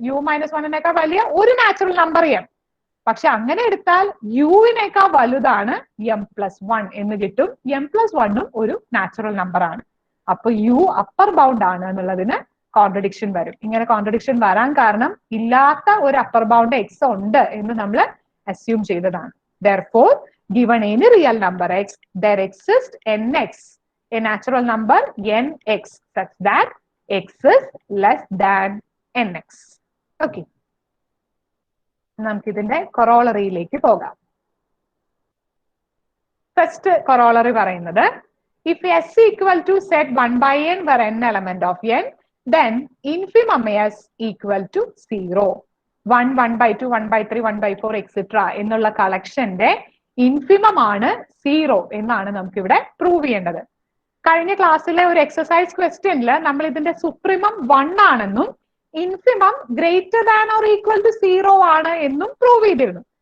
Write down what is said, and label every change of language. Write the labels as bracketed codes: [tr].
[ml] U minus വണ്ണിനേക്കാൾ വലിയ ഒരു natural number M. പക്ഷെ അങ്ങനെ എടുത്താൽ യുവിനേക്കാൾ വലുതാണ് എം പ്ലസ് വൺ എന്ന് കിട്ടും. എം പ്ലസ് വണ്ണും ഒരു നാച്ചുറൽ നമ്പർ ആണ്. അപ്പൊ യു അപ്പർ ബൗണ്ട് ആണ് എന്നുള്ളതിന് കോൺട്രഡിക്ഷൻ വരും. ഇങ്ങനെ കോൺട്രഡിക്ഷൻ വരാൻ കാരണം ഇല്ലാത്ത ഒരു അപ്പർ ബൗണ്ട് എക്സ് ഉണ്ട് എന്ന് നമ്മൾ അസ്യൂം ചെയ്തതാണ്. [en] Therefore, given any real number x, there exists nx, a natural number nx such that x is less than nx. Okay. [ml] നമുക്ക് ഇതിന്റെ കൊറോളറിയിലേക്ക് പോകാം. ഫസ്റ്റ് കൊറോളറി പറയുന്നത് [en] if s equal to set 1 by n where n element of n, then infimum s equal to 0. 1, 1 by 2, 1 by 3, 1 by 4 etc. [ml] എന്നുള്ള കളക്ഷന്റെ infimum ആണ് 0 എന്നാണ് നമുക്ക് ഇവിടെ prove ചെയ്യേണ്ടത്. കഴിഞ്ഞ ക്ലാസ്സിലെ ഒരു എക്സസൈസ് ക്വസ്റ്റ്യനിൽ നമ്മൾ ഇതിന്റെ സുപ്രീമം 1 ആണെന്നും infimum [en] greater than or equal to [ml] 0 ആണ് എന്നും പ്രൂവ് ചെയ്തിരുന്നു.